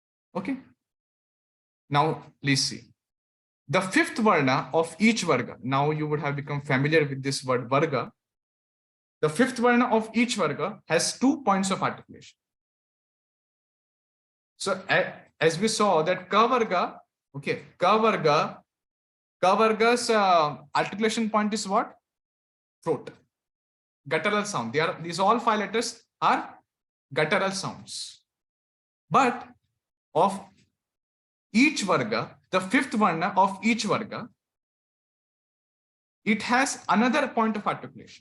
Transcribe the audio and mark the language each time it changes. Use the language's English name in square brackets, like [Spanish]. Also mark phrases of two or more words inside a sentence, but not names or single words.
[English] Okay. Now let's see. The fifth varna of each varga. Now you would have become familiar with this word varga. The fifth varna of each varga has 2 points of articulation. So as we saw that [Sanskrit] ka varga, [English] okay, [Sanskrit] ka varga's [English] articulation point is what? Throat. Guttural sound. These all 5 letters are guttural sounds. But of each varga, the fifth varna of each varga, it has another point of articulation.